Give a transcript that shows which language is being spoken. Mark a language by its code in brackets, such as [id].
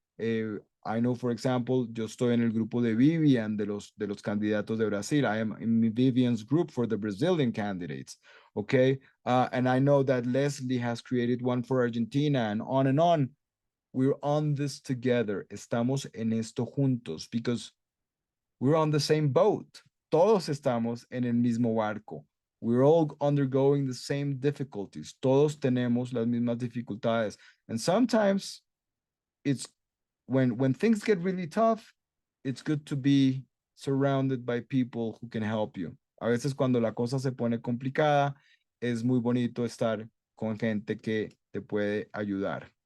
[en] I know, for example, [es] yo estoy en el grupo de Vivian de los candidatos de Brasil. [en] I am in Vivian's group for the Brazilian candidates. Okay. And I know that Leslie has created one for Argentina and on and on. We're on this together. [es] Estamos en esto juntos [en] because we're on the same boat. [es] Todos estamos en el mismo barco. [en] We're all undergoing the same difficulties. [es] Todos tenemos las mismas dificultades. [en] And sometimes it's when things get really tough, it's good to be surrounded by people who can help you. [es] A veces cuando la cosa se pone complicada, es muy bonito estar con gente que te puede ayudar.